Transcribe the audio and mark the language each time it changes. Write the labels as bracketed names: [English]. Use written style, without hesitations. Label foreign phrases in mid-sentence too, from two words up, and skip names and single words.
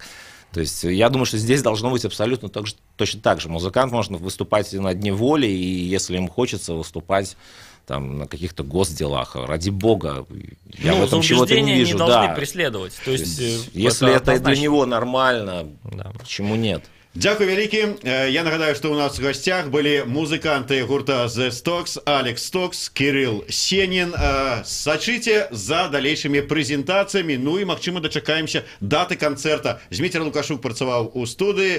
[Russian] То есть, я думаю, что здесь должно быть абсолютно точно так же. Музыкант может выступать на Дне воли, и если ему хочется выступать там, на каких-то госделах, ради бога, я в этом чего-то не вижу. Не должны преследовать. То есть, если это для него нормально, почему нет? [Belarusian] Дякую вялікі. Я нагадаю, што ў нас в гостях былі музыканты гурта The Stocks, Алекс Стокс, Кирилл Сенин. Сачыце за далейшымі прэзентацыямі, ну і, магчыма, дачакаемся даты канцэрта. Зміцер Лукашук працаваў у студыі.